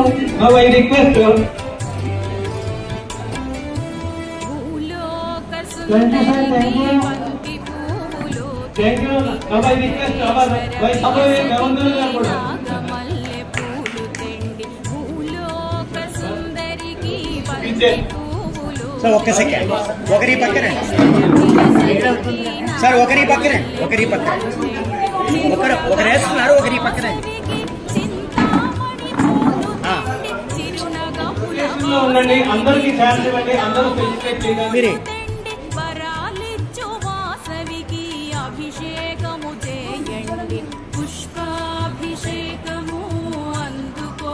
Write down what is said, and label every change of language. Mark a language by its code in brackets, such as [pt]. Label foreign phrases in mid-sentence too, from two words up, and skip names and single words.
[en] Now I request you. Thank you, sir. Thank you. Now I request our Vice Governor Garu. Sir, okay second. [te] ఒకరి పక్కనే. Sir, ఒకరి పక్కనే. Okari వేస్తున్నారు, ఒకరి పక్కనే. ఉండండి, అందరికీ ఛాన్స్ ఇవ్వండి, అందరూ ఫెలిసిటేట్ చేయండి. అభిషేకము చేయండి, పుష్పాభిషేకము అందుకో.